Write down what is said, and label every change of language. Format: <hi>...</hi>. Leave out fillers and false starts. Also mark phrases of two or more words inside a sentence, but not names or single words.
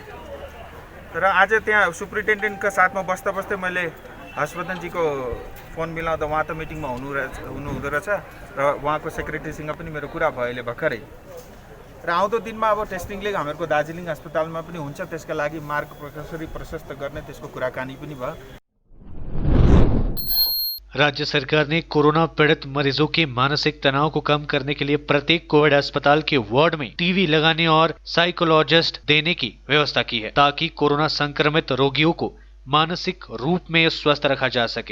<ne>र आज त्यहाँ सुप्रिन्टेन्डेन्टका साथमा बस्दा बस्दै मैले हर्षवर्धनजीको फोन मिलाउँदा उहाँ त मिटिङमा हुनुहुँदो रहेछ र उहाँको सेक्रेटरीसँग पनि मेरो कुरा भयो अहिले भर्खरै। र आउँदो दिनमा अब टेस्टिङले हामीहरूको दार्जिलिङ अस्पतालमा पनि हुन्छ, त्यसका लागि मार्ग कसरी प्रशस्त गर्ने त्यसको कुराकानी पनि भयो।</ne> <hi>राज्य सरकार ने कोरोना पीड़ित मरीजों के मानसिक तनाव को कम करने के लिए प्रत्येक कोविड अस्पताल के वार्ड में टीवी लगाने और साइकोलॉजिस्ट देने की व्यवस्था की है, ताकि कोरोना संक्रमित रोगियों को मानसिक रूप में स्वस्थ रखा जा सके।</hi>